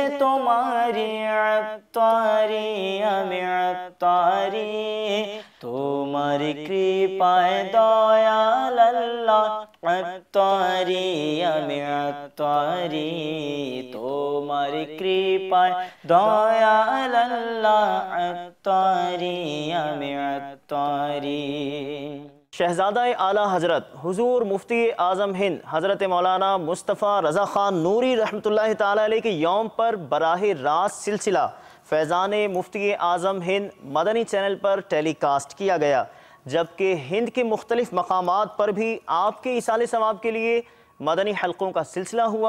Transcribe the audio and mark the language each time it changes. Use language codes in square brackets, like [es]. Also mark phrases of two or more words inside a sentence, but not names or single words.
[bn] তোমারি আত্মারি, আমি আত্মারি, তোমার কৃপায় দয়াল আল্লাহ আত্মারি, আমি আত্মারি, তোমার কৃপায় দয়াল আল্লাহ আত্মারি, আমি আত্মারি۔ [ur] شہزادہ اعلیٰ حضرت حضور مفتی اعظم ہند حضرت مولانا مصطفیٰ رضا خان نوری [ar] رحمۃ اللہ تعالیٰ علیہ [ur] کے یوم پر براہ راست سلسلہ فیضان مفتی اعظم ہند مدنی چینل پر ٹیلی کاسٹ کیا گیا، جبکہ ہند کے مختلف مقامات پر بھی آپ کے ایصال ثواب کے لیے مدنی حلقوں کا سلسلہ ہوا۔